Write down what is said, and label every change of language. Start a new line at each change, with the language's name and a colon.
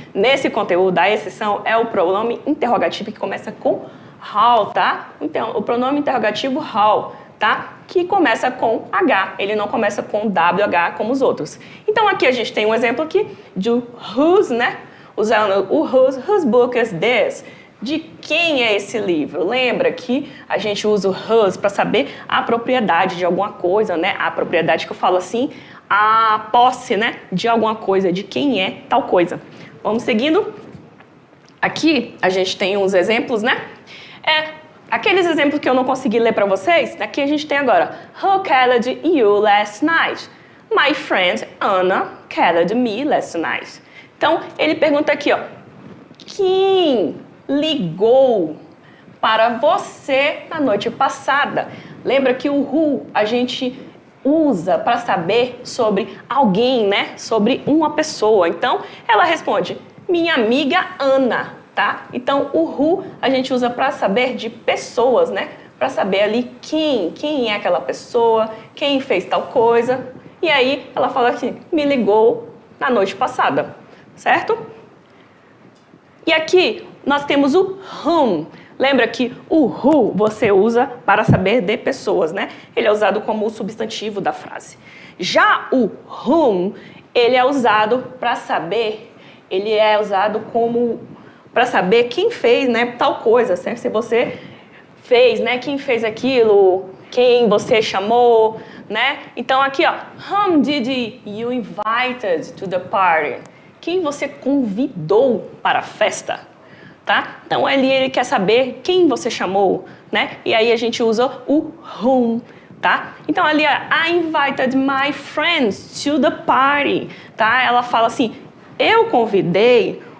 Portuguese: Nesse conteúdo, a exceção é o pronome interrogativo que começa com how, tá? Então, o pronome interrogativo how, tá? Que começa com H, ele não começa com WH como os outros. Então, aqui a gente tem um exemplo aqui de whose, né? Usando o
English: whose book is this?
Portuguese: De quem é esse livro? Lembra que a gente usa o whose para saber a propriedade de alguma coisa, né? A propriedade que eu falo assim, a posse, né? De alguma coisa, de quem é tal coisa. Vamos seguindo? Aqui a gente tem uns exemplos, né? Aqueles exemplos que eu não consegui ler para vocês, aqui a gente tem agora.
English: Who called you last night? My friend Anna called me last night.
Portuguese: Então, ele pergunta aqui, ó. Quem ligou para você na noite passada? Lembra que o who a gente usa para saber sobre alguém, né? Sobre uma pessoa. Então, ela responde, minha amiga Ana. Tá? Então, o who a gente usa para saber de pessoas, né? Para saber ali quem é aquela pessoa, quem fez tal coisa. E aí, ela fala assim, me ligou na noite passada, certo? E aqui, nós temos o whom. Lembra que o who você usa para saber de pessoas, né? Ele é usado como o substantivo da frase. Já o whom, ele é usado para saber, ele é usado como para saber quem fez, né, tal coisa, certo? Se você fez, né, quem fez aquilo, quem você chamou, né? Então aqui, ó,
English: whom did you invited to the party?
Portuguese: Quem você convidou para a festa, tá? Então ali ele quer saber quem você chamou, né? E aí a gente usa o whom, tá? Então ali, ó,
English: I invited my friends to the party,
Portuguese: tá? Ela fala assim, eu convidei